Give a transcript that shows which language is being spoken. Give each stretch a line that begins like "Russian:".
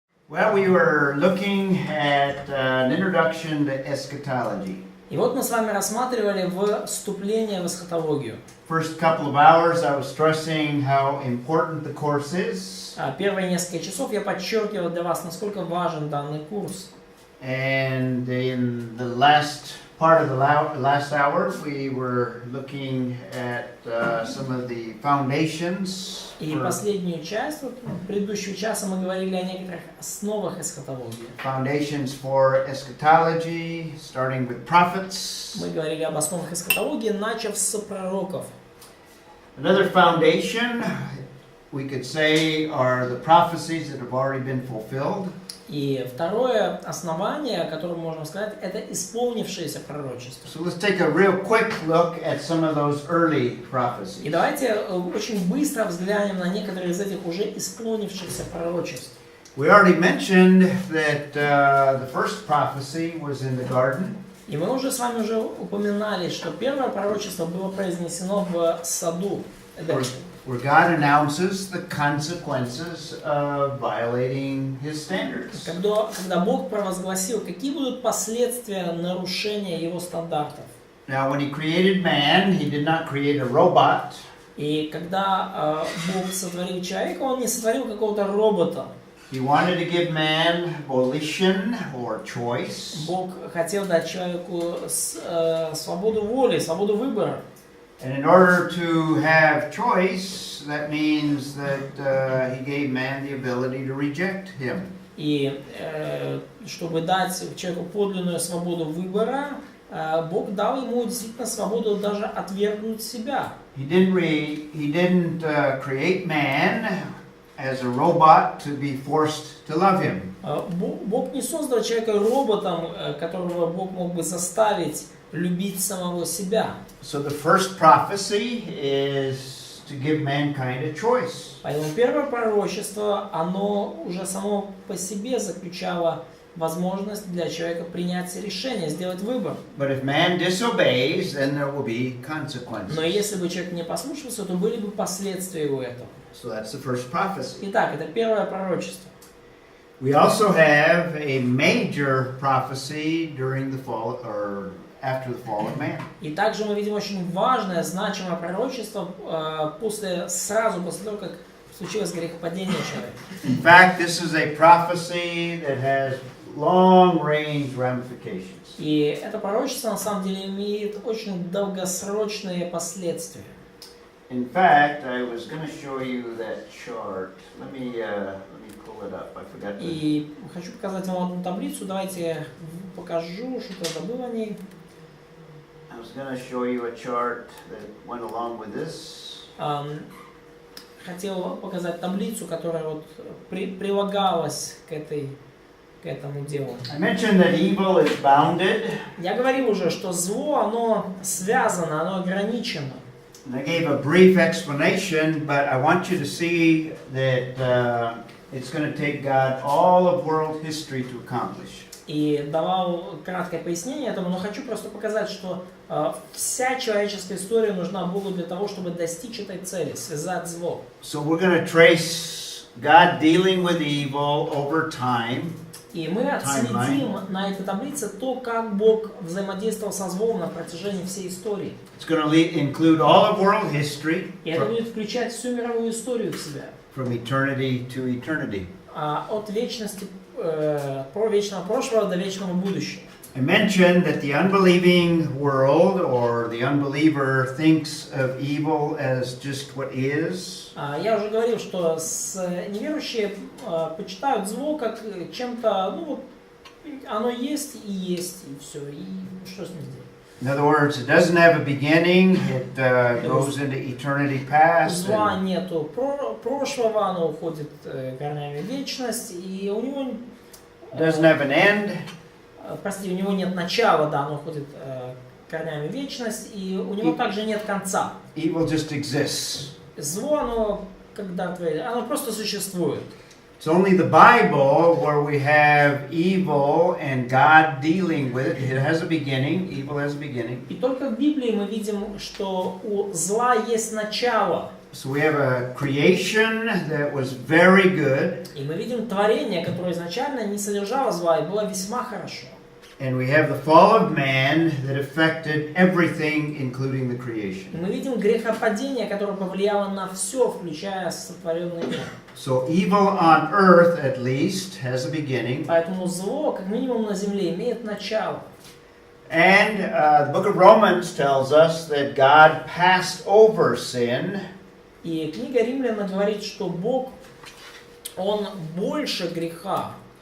English: Well, we were looking at an introduction to eschatology.
Russian: И вот мы с вами рассматривали вступление в эсхатологию.
English: First couple of hours, I was stressing how important the course is.
Russian: Первые несколько часов я подчеркивал для вас, насколько важен данный курс.
English: And in the last part of the last hour, we were looking at some of the foundations.
Russian: И последнюю часть, предыдущего часа, мы говорили о некоторых основах эсхатологии.
English: Foundations for eschatology, starting with prophets.
Russian: Мы говорили об основах эсхатологии, начав с пророков.
English: Another foundation, we could say, are the prophecies that have already been fulfilled.
Russian: И второе основание, о котором можно сказать, это исполнившееся пророчество.
English: So let's take a real quick look at some of those early prophecies.
Russian: И давайте очень быстро взглянем на некоторые из этих уже исполнившихся пророчеств.
English: We already mentioned that the first prophecy was in the garden.
Russian: И мы уже с вами упоминали, что первое пророчество было произнесено в саду Эдема.
English: Where God announces the consequences of violating His standards.
Russian: Когда Бог провозгласил, какие будут последствия нарушения Его стандартов.
English: Now, when He created man, He did not create a robot.
Russian: И когда Бог сотворил человека, Он не сотворил какого-то робота.
English: He wanted to give man volition or choice.
Russian: Бог хотел дать человеку свободу воли, свободу выбора.
English: And in order to have choice, that means that He gave man the ability to reject Him.
Russian: И чтобы дать человеку подлинную свободу выбора, Бог дал ему действительно свободу даже отвергнуть себя.
English: He didn't create man as a robot to be forced to love Him.
Russian: Бог не создал человека роботом, которого Бог мог бы заставить любить самого себя.
English: So the first prophecy is to give mankind a choice.
Russian: Поэтому первое пророчество, оно уже само по себе заключало возможность для человека принять решение, сделать выбор.
English: But if man disobeys, then there will be consequences.
Russian: Но если бы человек не послушался, то были бы последствия у этого.
English: So that's the first prophecy.
Russian: Итак, это первое пророчество.
English: We also have a major prophecy during the fall or after the fall of man.
Russian: И также мы видим очень важное, значимое пророчество сразу после того, как случилось грехопадение человека.
English: In fact, this is a prophecy that has long-range ramifications.
Russian: И это пророчество на самом деле имеет очень долгосрочные последствия.
English: In fact, I was going to show you that chart. Let me pull it up. I forgot to.
Russian: И хочу показать вам одну таблицу. Давайте я покажу, что я забыл о ней.
English: I was going to show you a chart that went along with this.
Russian: Хотел показать таблицу, которая вот прилагалась к этому делу.
English: I mentioned that evil is bounded.
Russian: Я говорил уже, что зло, оно связано, оно ограничено.
English: And I gave a brief explanation, but I want you to see that it's going to take God all of world history to accomplish.
Russian: И давал краткое пояснение этому, но хочу просто показать, что вся человеческая история нужна Богу для того, чтобы достичь этой цели, связать зло.
English: So we're going to trace God dealing with evil over time.
Russian: И мы отследим на этой таблице то, как Бог взаимодействовал со злом на протяжении всей истории.
English: It's going to include all of world history.
Russian: И это будет включать всю мировую историю в себя.
English: From eternity to eternity.
Russian: От вечности, вечного прошлого до вечного будущего.
English: I mentioned that the unbelieving world or the unbeliever thinks of evil as just what is.
Russian: Я уже говорил, что неверующие почитают зло как чем-то, оно есть, и все, и что с ним сделать.
English: In other words, it doesn't have a beginning, it goes into eternity past.
Russian: Зла нету прошлого, оно уходит корнями в вечность, и у него...
English: Doesn't have an end.
Russian: Прости, у него нет начала, да, оно уходит корнями в вечность, и у него также нет конца.
English: Evil just exists.
Russian: Зло, оно просто существует.
English: It's only the Bible where we have evil and God dealing with it. It has a beginning. Evil has a beginning.
Russian: И только в Библии мы видим, что у зла есть начало.
English: So we have a creation that was very good,
Russian: И мы видим творение, которое изначально не содержало зла и было весьма хорошо.
English: and we have the fall of man that affected everything, including the
Russian: И
English: creation.
Russian: мы видим грехопадение, которое повлияло на все, включая сотворенный мир.
English: So evil on earth, at least, has a beginning.
Russian: Поэтому зло, как минимум на земле, имеет начало.
English: And the book of Romans tells us that God passed over sin.
Russian: И книга Римляна говорит, что Бог, Он больше греха.